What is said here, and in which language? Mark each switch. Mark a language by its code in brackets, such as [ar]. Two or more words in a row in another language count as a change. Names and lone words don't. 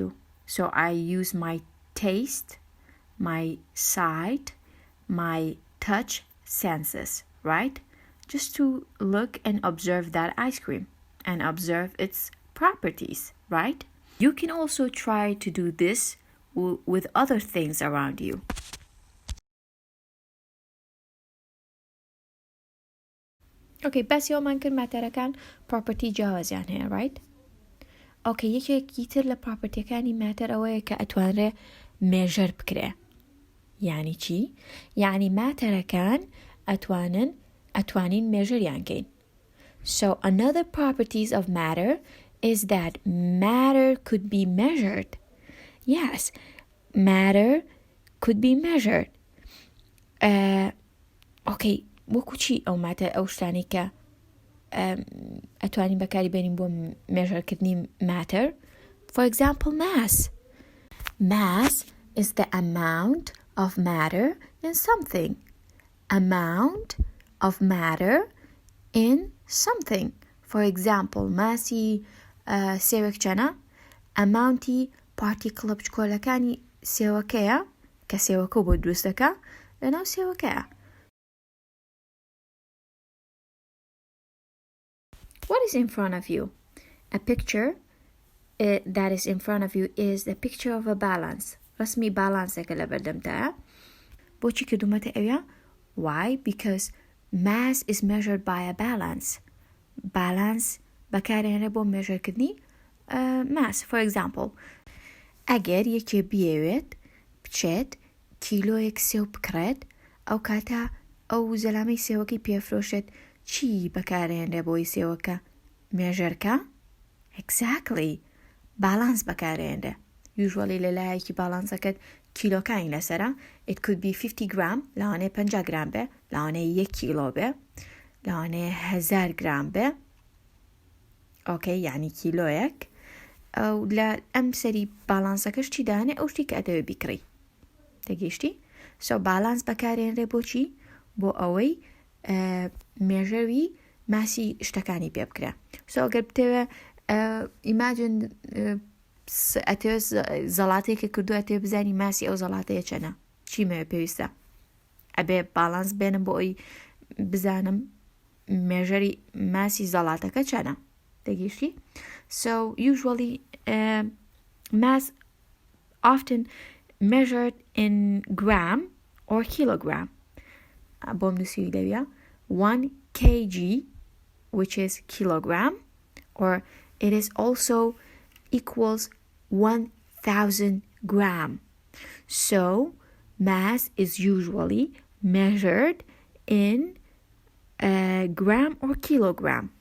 [en] So I use my taste, my sight, my touch senses, right? Just to look and observe that ice cream and observe its properties, right? You can also try to do this with other things around you. [ckb] Okay, بس يوم كان ماتەرەکان property جیاوازیان هەیە, right? Okay, یەکێکی تر لە propertyەکانی ماتەر ئەوەیە کە ئەتوانرێ measure بکرێ. یعنی چی؟ یعنی ماتەرەکان ئەتوانین measureیان کەین. [en] So another properties of matter is that matter could be measured. Yes, matter could be measured. [ckb] Okay, وەکو چی ئەو ماتە ئەو شتانی کە ئەتوانین بەکاری بێنین بۆ measureکردنی matter? [en] For example, mass. Mass is the amount of matter in something. Amount of matter in something. For example, [ckb] ماسی سێوێک چەنە؟ ئەماونتی پارتیکڵە بچکۆلەکانی سێوەکەیە کە سێوەکە بۆ دروستەکە لەناو سێوەکەیە. [en] What is in front of you? A picture that is in front of you is the picture of a balance. [ckb] ڕسمی بالانسێکە لە بەردەمتایە. بۆچی کردومەتە ئەوە؟ [en] Why? Because mass is measured by a balance [ckb] بەکارهێنرێ بۆ مێژەرکردنی [en] mass. For example, [ckb] ئەگەر یەکێ بیەوێت بچێت کیلۆیەک سێو بکڕێت ئەو کاتە ئەو زەلامەی سێوەکەی پێفرۆشێت چی بەکارهێنرێ بۆی سێوەکە مێژەرکە؟ Exactly. بالانس بەکارهێنرێ. Usually لەلایەکی بالانسەکەت کیلۆکانی لەسەرە. [en] It could be 50 gram [ckb] لەوانەیە 50 gram بێ، لەوانەیە 1 کیلۆ بێ، لەوانەیە 1000 gram بێ. ئۆکەی یعنی کیلۆیەک. ئەو لە ئەم سەری بالانسەکەش چی دانێ ئەو شتی کە ئەدەوێ بیکڕی. تێگەیشتی؟ سو بالانس بەکارهێنرێ بۆچی؟ بۆ ئەوەی مێژەوی ماسی شتەکانی پێ بکرێ. سو ئەگەر بتەوێ ئیماجن ئەتەوێت زەڵاتەیەکە کردو ئەتەوێ بزانی ماسی ئەو زەڵاتەیە چەنە، چی مەوێ پێویستە؟ ئەبێ بالانس بێنم بۆ ئەوی بزانم مێژەری ماسی زەڵاتەکە چەنە. تێگەیشتی؟ [en] So usually mass often measured in gram or kilogram. [ckb] بۆم نووسیوی لەویە [en] 1 kg, which is kilogram, or it is also equals 1000 gram. So mass is usually measured in gram or kilogram.